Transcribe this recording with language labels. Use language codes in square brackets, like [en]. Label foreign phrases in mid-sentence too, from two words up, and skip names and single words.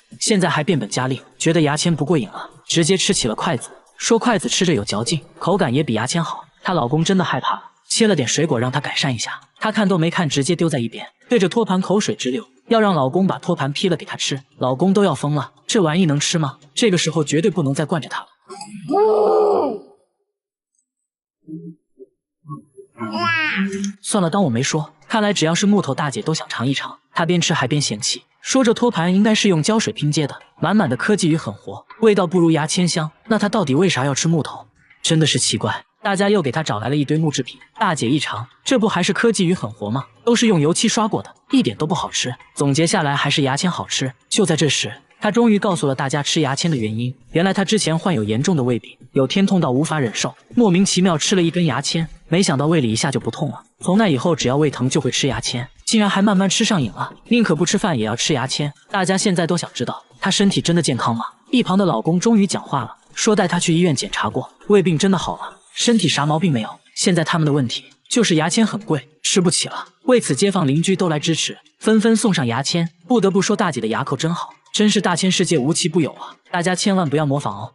[zh] 現在還變本加厲，覺得牙籤不過癮了，直接吃起了筷子，說筷子吃着有嚼勁，口感也比牙籤好。她老公真的害怕了，切了點水果讓她改善一下，她看都沒看，直接丟在一邊，對着托盤口水直流，要讓老公把托盤劈了給她吃。老公都要瘋了，這玩意能吃嗎？這個時候絕對不能再慣着她了。算了，當我沒說。看來只要是木頭大姐都想嘗一嘗。她邊吃還邊嫌棄，說這托盤應該是用膠水拼接的，滿滿的科技與狠活，味道不如牙籤香。那她到底為啥要吃木頭？真的是奇怪。大家又給她找來了一堆木製品，大姐一嘗，這不還是科技與狠活嗎？都是用油漆刷過的，一點都不好吃。總結下來還是牙籤好吃。就在這時，她終於告訴了大家吃牙籤的原因。原來她之前患有嚴重的胃病，有天痛到無法忍受，莫名其妙吃了1根牙籤，沒想到胃裡一下就不痛了。從那以後只要胃疼就會吃牙籤，竟然還慢慢吃上癮了，寧可不吃飯也要吃牙籤。大家現在都想知道她身體真的健康嗎？一旁的老公終於講話了，說帶她去醫院檢查過，胃病真的好了，身體啥毛病沒有。現在他們的問題就是牙籤很貴，吃不起了。為此街坊鄰居都來支持，紛紛送上牙籤。不得不說大姐的牙口真好，真是大千世界無奇不有啊！大家千萬不要模仿哦。